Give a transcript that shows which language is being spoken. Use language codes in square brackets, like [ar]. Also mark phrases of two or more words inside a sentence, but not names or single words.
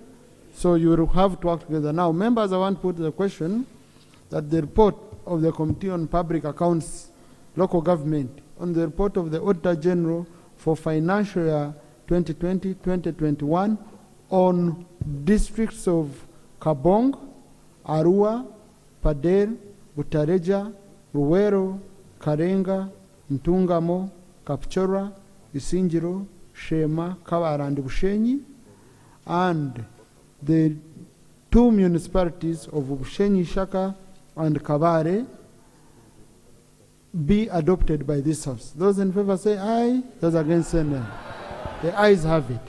[en] So you will have to work together. Now, members, I want to put the question that the report of the Committee on Public Accounts, Local Government, on the report of the Auditor General for financial year 2020-2021 on districts of Kabong, Arua, Padel, Butareja, Ruwero, Karenga, Ntungamo, Kapchora, Isinjiro, Shema, Kawara, and Bushenyi, and the two municipalities of Bushenyi, Shaka, and Kabare be adopted by this House. Those in favor say aye, those against say no. The ayes have it.